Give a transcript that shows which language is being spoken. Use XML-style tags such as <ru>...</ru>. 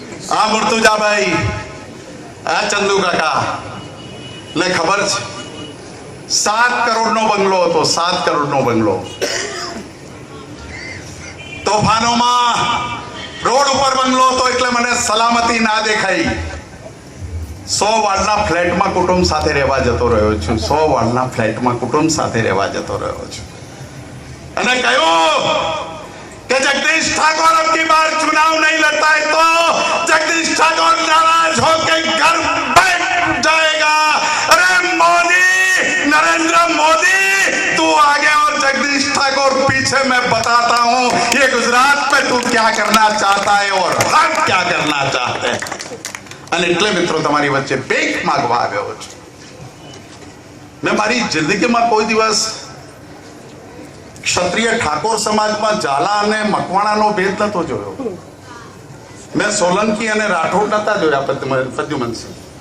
<gu>આ મુર્તુજાભાઈ, આ ચંદુ કાકા ને ખબર છે, 7 કરોડનો બંગલો હતો, 7 કરોડનો બંગલો. તોફાનોમાં રોડ ઉપર બંગલો હતો, એટલે મને સલામતી ના દેખાઈ. 100 વાળના ફ્લેટમાં કુટુંબ સાથે રહેવા જતો રહ્યો છું. 100 વાળના ફ્લેટમાં કુટુંબ સાથે રહેવા જતો રહ્યો છું. અને કહ્યું</gu> <hi>कि जगदीश ठाकुर अब की बार चुनाव नहीं लड़ता है तो जगदीश ठाकुर नाराज होकर घर बैठ जाएगा. अरे मोदी, नरेंद्र मोदी, तू आगे और जगदीश ठाकुर पीछे. मैं बताता हूँ ये गुजरात में तू क्या करना चाहता है और हम क्या करना चाहते हैं.</hi> <gu>અને એટલે મિત્રો તમારી વચ્ચે ભેખ માંગવા આવ્યો છું. મેં મારી જિંદગીમાં કોઈ દિવસ ક્ષત્રિય ઠાકોર સમાજમાં ઝાલા અને મકવાણાનો ભેદ નતો જોયો. મેં સોલંકી અને રાઠોડ નતા જોયા, પ્રદ્યુમનસિંહ.</gu>